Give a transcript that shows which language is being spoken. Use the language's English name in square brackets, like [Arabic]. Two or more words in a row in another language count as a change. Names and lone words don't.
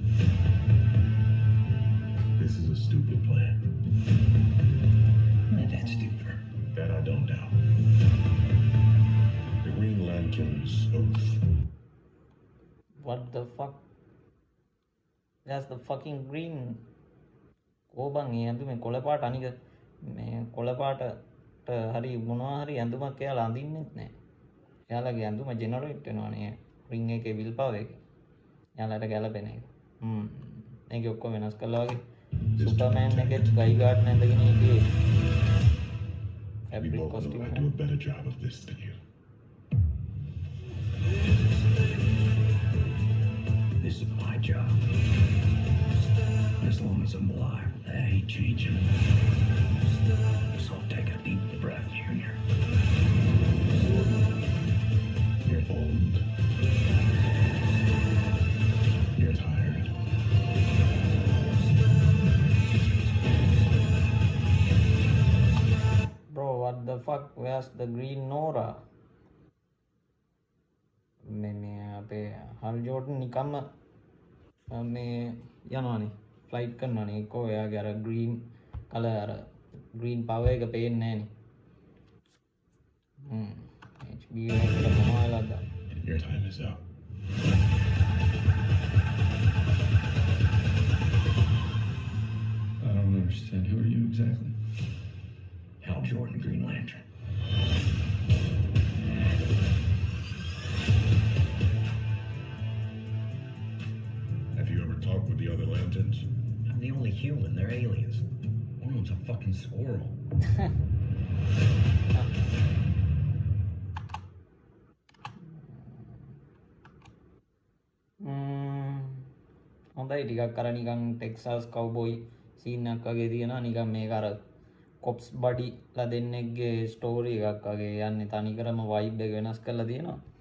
[English] This is a stupid plan. Not that stupid. That I don't doubt. The Green Lantern's oath. What the fuck? That's the fucking green. [Sinhala] කෝබන් ඒ ඇඳුමේ කොළ පාට අනික මේ කොළ පාටට හරි මොනවා හරි ඇඳුමක් එයාලා අඳින්නෙත් නැහැ. එයාලගේ ඇඳුම ජෙනරේට් වෙනවනේ රින් එකේ [English] will power [Sinhala] එකේ. එයාලට ගැලපෙන එක. මේක ඔක්කොම වෙනස් කළා වගේ. සුපර්මෑන් එකේ ගයි ගාඩ් නැඳගෙන හිටියේ. [English] We ෆැබ්‍රික් both know කොස්ටියුම් I do a better job of this than you. This is my job. As long as I'm alive, that ain't changing. So take a deep breath, Junior. You're old. You're tired. Bro, what the fuck? Where's the green Nora? [Sinhala] මේ අපේ හල් ජෝර්ඩන් නිකම්ම මේ යනවානේ ෆ්ලයිට් කරනවානේ එක්කෝ එයාගේ අර [English] green colour [Sinhala] අර [English] green power [Sinhala] එක පේන්නේ නැහනේ. HBO එකට මොනවා වෙලාද? [English] Your time is up. I don't understand. Who are you exactly? Hal Jordan, Green Lantern. Have you ever talked with the other lanterns? I'm the only human. They're aliens. One of them's a fucking squirrel. [Sinhala] හොඳයි ටිකක් අර නිකන් [English] Texas cowboy scene [Sinhala] එකක් වගේ තියෙනවා නිකන් මේක අර කොප්ස් බඩිලා දෙන්නෙක්ගේ ස්ටෝරි එකක් වගේ යන්නේ තනිකරම වයිබ් එක වෙනස් කරලා තියෙනවා.